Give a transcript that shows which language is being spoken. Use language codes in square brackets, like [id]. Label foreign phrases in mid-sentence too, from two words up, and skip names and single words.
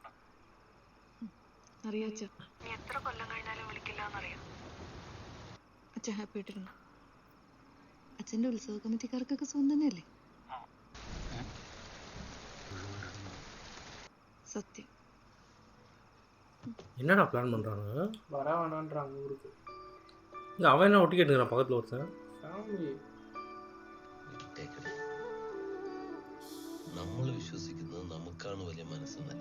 [ml] അറിയാം അച്ഛ, നീ എത്ര കൊല്ലം കഴിഞ്ഞാലും വിളിക്കില്ല എന്നറിയാം. അച്ഛൻ ഹാപ്പി ആയിട്ടിരുന്നു. അച്ഛൻ്റെ ഉത്സവ കമ്മിറ്റിക്കാർക്കൊക്കെ സ്വന്തം തന്നെയല്ലേ? സത്യം. [ta] என்னடா பிளான் பண்ணுறாங்க? வர வேணான்றாங்க ஊருக்கு. இல்லை, அவன் என்ன ஒட்டி கேட்டுக்கிறான் பக்கத்தில் ஒருத்தன். [ml] ഫാമിലി നമ്മൾ വിശ്വസിക്കുന്നത് നമുക്കാണ് വലിയ മനസ്സെന്നല്ല.